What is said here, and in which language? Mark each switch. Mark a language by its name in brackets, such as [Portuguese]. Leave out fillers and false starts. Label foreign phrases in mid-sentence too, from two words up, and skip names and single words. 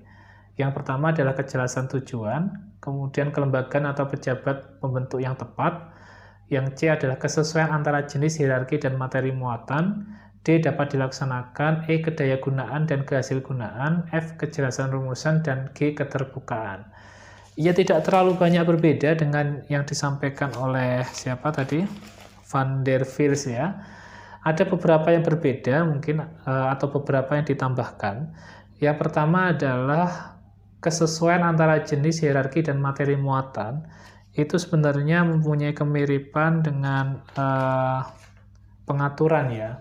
[Indonesian] Yang pertama adalah kejelasan tujuan, kemudian kelembagaan atau pejabat pembentuk yang tepat, yang C adalah kesesuaian antara jenis, hierarki, dan materi muatan, D dapat dilaksanakan, E kedayagunaan dan kehasilgunaan, F kejelasan rumusan, dan G keterbukaan. Ia tidak terlalu banyak berbeda dengan yang disampaikan oleh siapa tadi? Van der Vils ya. Ada beberapa yang berbeda mungkin atau beberapa yang ditambahkan. Yang pertama adalah kesesuaian antara jenis, hierarki, dan materi muatan. Itu sebenarnya mempunyai kemiripan dengan pengaturan ya.